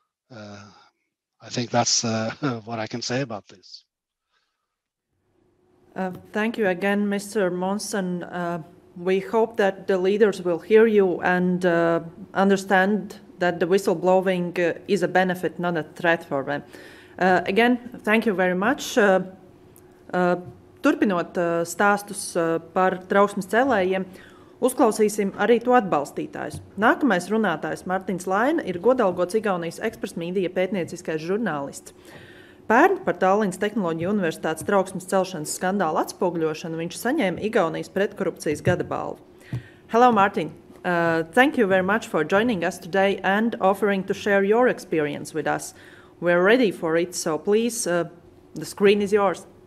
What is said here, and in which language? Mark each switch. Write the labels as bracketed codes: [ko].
[en] I think that's what I can say about this. Thank you again, Mr. Monsen. We hope that the leaders will hear you and understand that the whistleblowing is a benefit, not a threat for them. Again, thank you very much. [lv] Turpinot stāstus par trauksmes cēlējiem, uzklausīsim arī to atbalstītājus. Nākamais runātājs Martins Laine ir godalgots Igaunijas Express Media pētnieciskais žurnālists. Pērn par Tallinas Tehnoloģiju universitātes trauksmes celšanas skandālu atspoguļošanu viņš saņēma Igaunijas pretkorupcijas gada balvu. [en] Hello, Martin. Thank you very much for joining us today and offering to share your experience with us. We're ready for it, so please, the screen is yours.